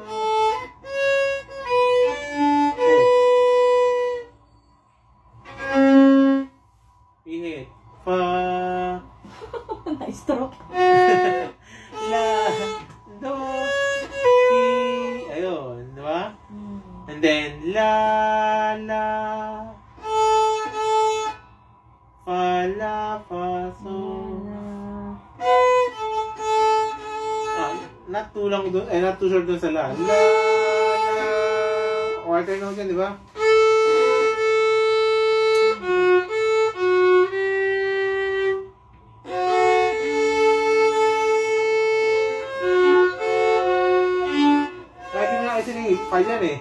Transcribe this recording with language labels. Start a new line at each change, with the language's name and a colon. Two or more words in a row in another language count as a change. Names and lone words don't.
Filipino: Init. Pa. Na-stroke. La. Do. Si. Ayun. Diba?
English: And then,
Filipino: la. La. Fa. La. Fa. So.
English: Not too long doon. Not too short doon sa la. La. La. Quarter note
Filipino: yan, di ba? File yan eh.